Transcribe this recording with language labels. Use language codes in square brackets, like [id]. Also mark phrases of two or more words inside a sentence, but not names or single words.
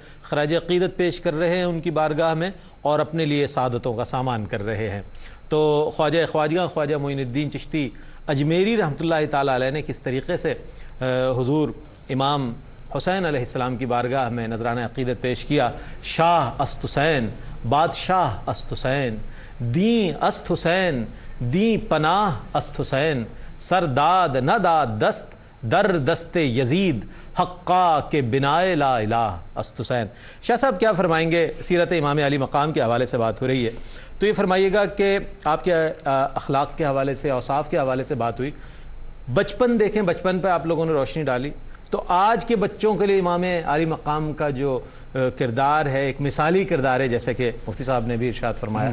[ur] خراج عقیدت پیش کر رہے ہیں ان کی بارگاہ میں، اور اپنے لیے سعادتوں کا سامان کر رہے ہیں. تو خواجہ خواجگاں خواجہ معین الدین چشتی اجمیری رحمۃ اللہ تعالیٰ علیہ نے کس طریقے سے حضور امام حسین علیہ السلام کی بارگاہ میں نذرانہ عقیدت پیش کیا. [fa] شاہ است حسین، بادشاہ است حسین، دین است حسین، دین پناہ است حسین، سرداد نہ داد دست در دست یزید، حقا کے بنائے لا الہ است حسین. [ur] شاہ صاحب کیا فرمائیں گے؟ سیرت امام علی مقام کے حوالے سے بات ہو رہی ہے، تو یہ فرمائیے گا کہ آپ کے اخلاق کے حوالے سے، اوصاف کے حوالے سے بات ہوئی. بچپن دیکھیں، بچپن پہ آپ لوگوں نے روشنی ڈالی، تو آج کے بچوں کے لیے امام علی مقام کا جو کردار ہے ایک مثالی کردار ہے، جیسے کہ مفتی صاحب نے بھی ارشاد فرمایا.